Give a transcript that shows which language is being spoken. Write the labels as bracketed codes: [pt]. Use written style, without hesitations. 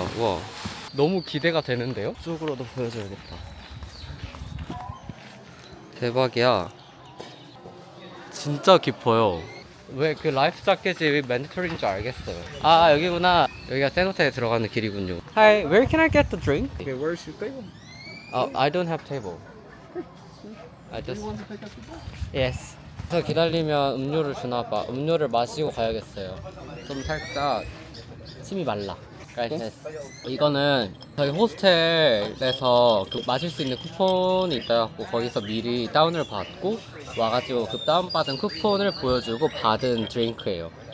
[ko] 와, 너무 기대가 되는데요? 이쪽으로도 보여줘야겠다. 대박이야. 진짜 깊어요. 왜 그 라이프 자켓이 맨디토리인 줄 알겠어요. 아, 여기구나. 여기가 세노테에 들어가는 길이군요. [en] Hi, where can I get the drink? Okay, where's your table? I don't have table. I Do just you want to pick up the book? yes. [ko] 그래서 기다리면 음료를 주나봐. 음료를 마시고 가야겠어요. 좀 살짝 침이 말라. 이거는 저희 호스텔에서 그 마실 수 있는 쿠폰이 있다고 거기서 미리 다운을 받고 와가지고 그 다운받은 쿠폰을 보여주고 받은 드링크예요.